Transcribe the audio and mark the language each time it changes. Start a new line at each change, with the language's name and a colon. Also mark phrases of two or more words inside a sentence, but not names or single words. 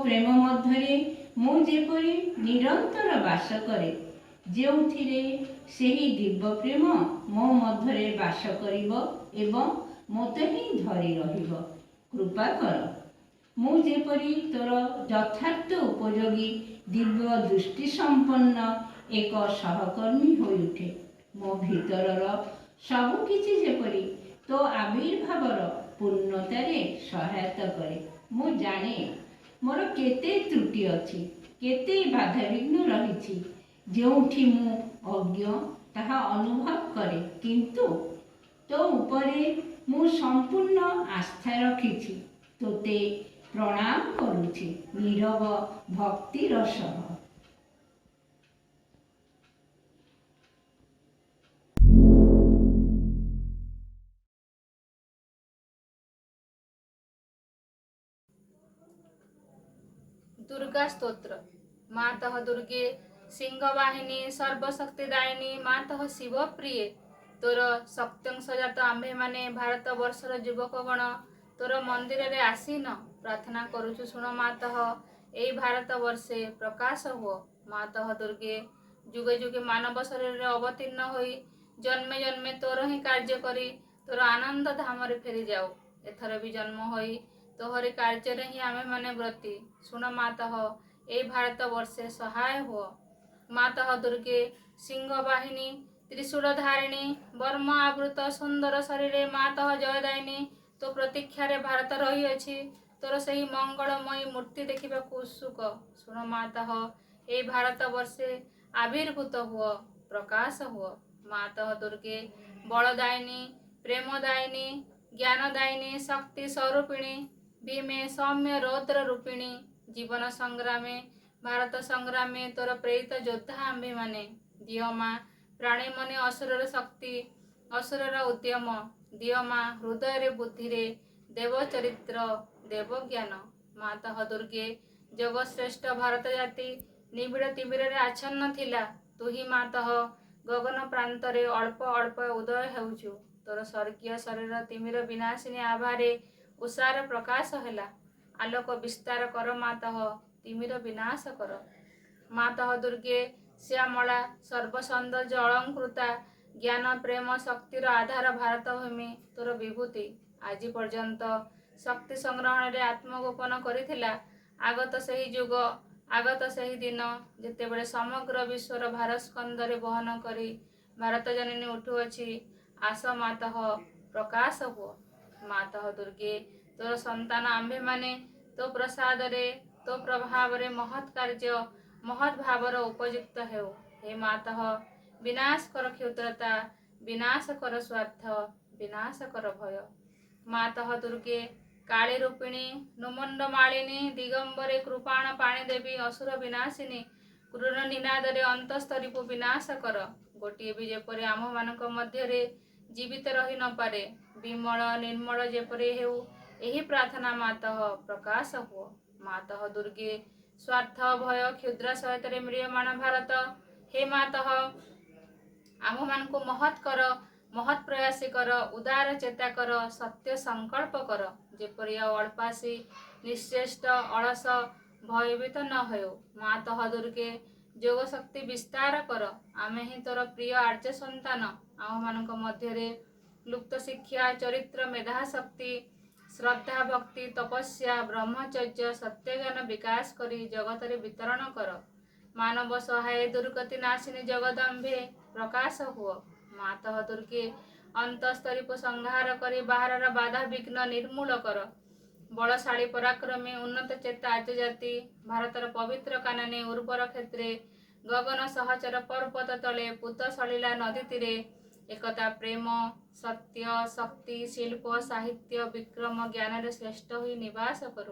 Odia: ପ୍ରେମ ମଧ୍ୟରେ ମୁଁ ଯେପରି ନିରନ୍ତର ବାସ କରେ ଯେଉଁଠିରେ ସେହି ଦିବ୍ୟ ପ୍ରେମ ମୋ ମଧ୍ୟରେ ବାସ କରିବ ଏବଂ ମୋତେ ହିଁ ଧରି ରହିବ କୃପା କର ମୁଁ ଯେପରି ତୋର ଯଥାର୍ଥ ଉପଯୋଗୀ ଦିବ୍ୟ ଦୃଷ୍ଟି ସମ୍ପନ୍ନ ଏକ ସହକର୍ମୀ ହୋଇ ଉଠେ ମୋ ଭିତରର ସବୁ କିଛି ଯେପରି ତୋ ଆବିର୍ଭାବର ପୂର୍ଣ୍ଣତାରେ ସହାୟତା କରେ ମୁଁ ଜାଣେ ମୋର କେତେ ତ୍ରୁଟି ଅଛି କେତେ ବାଧାବିଘ୍ନ ରହିଛି ଯେଉଁଠି ମୁଁ ଅଜ୍ଞ ତାହା ଅନୁଭବ କରେ କିନ୍ତୁ ତୋ ଉପରେ ମୁଁ ସମ୍ପୂର୍ଣ୍ଣ ଆସ୍ଥା ରଖିଛି ତୋତେ ପ୍ରଣାମ କରୁଛି ନୀରବ ଭକ୍ତିର ସହ। ଦୁର୍ଗା ସ୍ତୋତ୍ର। ମାତଃ ଦୁର୍ଗେ ସିଂହବାହିନୀ ସର୍ବଶକ୍ତିଦାୟିନୀ ମାତଃ ଶିବ ପ୍ରିୟେ ତୋର ଶକ୍ତ୍ୟଂଶ ଜାତ ଆମ୍ଭେ ମାନେ ଭାରତ ବର୍ଷର ଯୁବକ ଗଣ ତୋର ମନ୍ଦିର ରେ ଆସୀନ ପ୍ରାର୍ଥନା କରୁଛୁ ଶୁଣ ମାତଃ ଏଇ ଭାରତ ବର୍ଷେ ପ୍ରକାଶ ହୁଅ ମାତଃ ଦୁର୍ଗେ ଯୁଗେ ଯୁଗେ ମାନବ ଶରୀର ରେ ଅବତୀର୍ଣ୍ଣ ହୋଇ ଜନ୍ମେ ଜନ୍ମେ ତୋର ହିଁ କାର୍ଯ୍ୟ କରି ତୋର ଆନନ୍ଦ ଧାମ ରେ ଫେରି ଯାଉ ଏଥର ଭି ଜନ୍ମ ହୋଇ ତୋହରି କାର୍ଯ୍ୟ ରେ ହିଁ ଆମେ ମାନେ ବ୍ରତୀ ଶୁଣ ମାତଃ ଏ ଭାରତ ବର୍ଷେ ସହାୟ ହୁଅ ମାତଃ ଦୁର୍ଗେ ସିଂହ ବାହିନୀ ତ୍ରିଶୂଳଧାରିଣୀ ବର୍ମ ଆବୃତ ସୁନ୍ଦର ଶରୀରେ ମାତଃ ଜୟଦାୟିନୀ ତୋ ପ୍ରତୀକ୍ଷାରେ ଭାରତ ରହି ଅଛି ତୋର ସହି ମଙ୍ଗଳମୟୀ ମୂର୍ତ୍ତି ଦେଖିବାକୁ ଉତ୍ସୁକ ଶୁଣ ମାତଃ ଏ ଭାରତ ବର୍ଷେ ଆବିର୍ଭୂତ ହୁଅ ପ୍ରକାଶ ହୁଅ ମାତଃ ଦୁର୍ଗେ ବଳଦାୟିନୀ ପ୍ରେମଦାୟିନୀ ଜ୍ଞାନଦାୟିନୀ ଶକ୍ତି ସ୍ୱରୂପିଣୀ ଭୀମେ ସୌମ୍ୟ ରୌଦ୍ର ରୂପିଣୀ ଜୀବନ ସଂଗ୍ରାମେ ଭାରତ ସଂଗ୍ରାମେ ତୋର ପ୍ରେରିତ ଯୋଦ୍ଧା ଆମ୍ଭେ ମାନେ ଦିଅ ମା ପ୍ରାଣୀ ମନେ ଅସୁରର ଶକ୍ତି ଅସୁରର ଉଦ୍ୟମ ଦିଅ ମା ହୃଦୟ ରେ ବୁଦ୍ଧି ରେ ଦେବ ଚରିତ୍ର ଦେବ ଜ୍ଞାନ ମାତଃ ଦୁର୍ଗେ ଜଗଶ୍ରେଷ୍ଠ ଭାରତ ଜାତି ନିବିଡ଼ ତିମିର ରେ ଆଚ୍ଛନ୍ନ ଥିଲା ତୁ ହିଁ ମାତଃ ଗଗନ ପ୍ରାନ୍ତ ରେ ଅଳ୍ପ ଅଳ୍ପ ଉଦୟ ହେଉଛୁ ତୋର ସ୍ୱର୍ଗୀୟ ଶରୀର ତିମିର ବିନାଶିନୀ ଆଭାରେ ଉଷାର ପ୍ରକାଶ ହେଲା ଆଲୋକ ବିସ୍ତାର କର ମାତଃ ତିମିର ବିନାଶ କର ମାତଃ ଦୁର୍ଗେ ଶ୍ୟାମଳା ସର୍ବସୌନ୍ଦର୍ଯ୍ୟ ଅଳଙ୍କୃତା ଜ୍ଞାନ ପ୍ରେମ ଶକ୍ତିର ଆଧାର ଭାରତ ଭୂମି ତୋର ବିଭୂତି ଆଜ ପର୍ଯ୍ୟନ୍ତ ଶକ୍ତି ସଂଗ୍ରହଣ ରେ ଆତ୍ମଗୋପନ କରିଥିଲା ଆଗତ ସହି ଯୁଗ ଆଗତ ସହି ଦିନ ଯେତେବେଳେ ସମଗ୍ର ବିଶ୍ୱର ଭାରତ ସ୍କନ୍ଦରେ ବହନ କରି ଭାରତ ଜନନୀ ଉଠୁଅଛି ଆସ ମାତଃ ପ୍ରକାଶ ହୁଅ ମାତଃ ଦୁର୍ଗେ ତୋର ସନ୍ତାନ ଆମ୍ଭେ ମାନେ ତୋ ପ୍ରସାଦ ରେ ତୋ ପ୍ରଭାବ ରେ ମହତ୍ କାର୍ଯ୍ୟ ମହତ୍ ଭାବର ଉପଯୁକ୍ତ ହେଉ ହେ ମାତଃ ବିନାଶ କର କ୍ଷୁଦ୍ରତା ବିନାଶ କର ସ୍ୱାର୍ଥ ବିନାଶ କର ଭୟ ମାତଃ ଦୁର୍ଗେ କାଳୀ ରୂପିଣୀ ନୁମଣ୍ଡ ମାଳିନୀ ଦିଗମ୍ବରେ କୃପାଣ ପାଣୀ ଦେବୀ ଅସୁର ବିନାଶିନୀ କ୍ରୂର ନିନାଦ ରେ ଅନ୍ତସ୍ତରୀପୁ ବିନାଶ କର ଗୋଟିଏ ଭି ଯେପରି ଆମ ମାନକ ମଧ୍ୟ ରେ ଜୀବିତ ରହି ନ ପାରେ ବିମଳ ନିର୍ମଳ ଯେପରି ହେଉ ଏହି ପ୍ରାର୍ଥନା ମାତଃ ପ୍ରକାଶ ହୁଅ ମାତଃ ଦୁର୍ଗେ ସ୍ୱାର୍ଥ ଭୟ କ୍ଷୁଦ୍ର ସହିତ ରେ ମ୍ରିୟମାଣ ଭାରତ ହେ ମାତଃ ଆମ ମାନକୁ ମହତ୍ କର ମହତ୍ ପ୍ରୟାସୀ କର ଉଦାର ଚେତା କର ସତ୍ୟ ସଂକଳ୍ପ କର ଯେପରି ଅଳ୍ପାସୀ ନିଶ୍ଚେଷ୍ଟ ଅଳସ ଭୟଭୀତ ନ ହୋ ମାତଃ ଦୁର୍ଗେ ଯୋଗ ଶକ୍ତି ବିସ୍ତାର କର ଆମେ ହିଁ ତୋର ପ୍ରିୟ ଆର୍ଯ୍ୟ ସନ୍ତାନ ଆମ ମାନକ ମଧ୍ୟ ରେ ଲୁପ୍ତ ଶିକ୍ଷା ଚରିତ୍ର ମେଧା ଶକ୍ତି ଶ୍ରଦ୍ଧା ଭକ୍ତି ତପସ୍ୟା ବ୍ରହ୍ମଚର୍ଯ୍ୟ ସତ୍ୟଜ୍ଞାନ ବିକାଶ କରି ଜଗତ ରେ ବିତରଣ କର ମାନବ ସହାୟ ଦୁର୍ଗତି ନାଶିନୀ ଜଗଦମ୍ଭେ ପ୍ରକାଶ ହୁଅ। ମାତଃ ଦୁର୍ଗେ ଅନ୍ତଃସ୍ତରୀକୁ ସଂହାର କରି ବାହାରର ବାଧା ବିଘ୍ନ ନିର୍ମୂଳ କର। ବଳଶାଳୀ ପରାକ୍ରମୀ ଉନ୍ନତ ଚେତା ଆର୍ଯ୍ୟ ଜାତି ଭାରତର ପବିତ୍ର କାନନୀ ଉର୍ବର କ୍ଷେତ୍ରେ ଗଗନ ସହଚର ପର୍ବତ ତଳେ ପୂତ ସଳିଲା ନଦୀ ତୀରେ ଏକତା ପ୍ରେମ ସତ୍ୟ ଶକ୍ତି ଶିଳ୍ପ ସାହିତ୍ୟ ବିକ୍ରମ ଜ୍ଞାନରେ ଶ୍ରେଷ୍ଠ ହୋଇ ନିବାସ କରୁ।